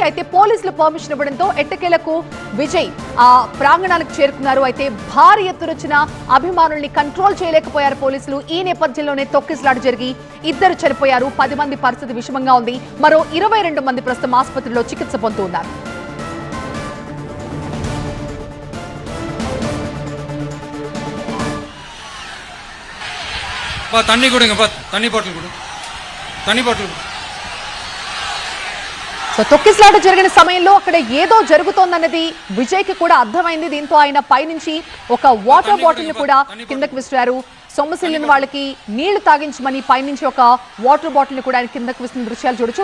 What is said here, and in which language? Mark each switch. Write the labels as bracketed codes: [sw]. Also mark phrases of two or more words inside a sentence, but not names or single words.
[te] అయితే పోలీసులు పర్మిషన్ ఇవ్వడంతో ఎట్టకేలకు విజయ్ ఆ ప్రాంగణానికి చేరుకున్నారు. అయితే భారీ ఎత్తున వచ్చిన అభిమానుల్ని కంట్రోల్ చేయలేకపోయారు పోలీసులు. ఈ నేపథ్యంలోనే తొక్కిసలాట జరిగి 2 చనిపోయారు, 10 మంది పరిస్థితి విషమంగా ఉంది. మరో 22 మంది ప్రస్తుతం ఆసుపత్రిలో చికిత్స పొందుతూ ఉన్నారు. [ta] தண்ணி கொடுங்க, தண்ணி பாட்டில் கொடு, தண்ணி பாட்டில். [te] సో తొక్కిసలాట జరిగిన సమయంలో అక్కడ ఏదో జరుగుతోందన్నది విజయ్కి కూడా అర్థమైంది. దీంతో ఆయన పైనుంచి ఒక [en] water bottle [te] ని కూడా కిందకి విసిరారు. సొమ్మసిల్లిన వాళ్ళకి నీళ్లు తాగించమని పైనుంచి ఒక [en] water bottle [te] ని కూడా ఆయన కిందకి విసిన దృశ్యాలు చూడొచ్చు.